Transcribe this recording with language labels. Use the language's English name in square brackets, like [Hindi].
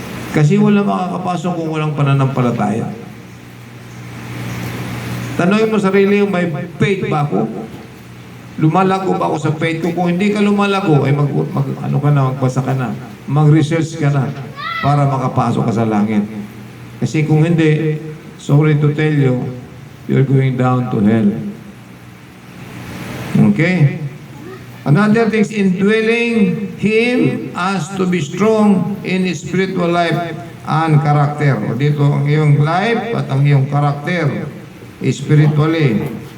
[Filipino] Kasi wala makakapasok kung walang pananampalataya. Tanongin mo sarili, may faith ba ako? Lumalago ba ako sa faith ko? Kung hindi ka lumalago, ay magbasa ka na. Mag-research ka na para makapasok ka sa langit. Kasi kung hindi, [English] sorry to tell you, you're going down to hell. Okay? Another thing is indwelling Him as to be strong in His spiritual life and character. [Filipino] O dito, ang iyong life at ang iyong character spiritually.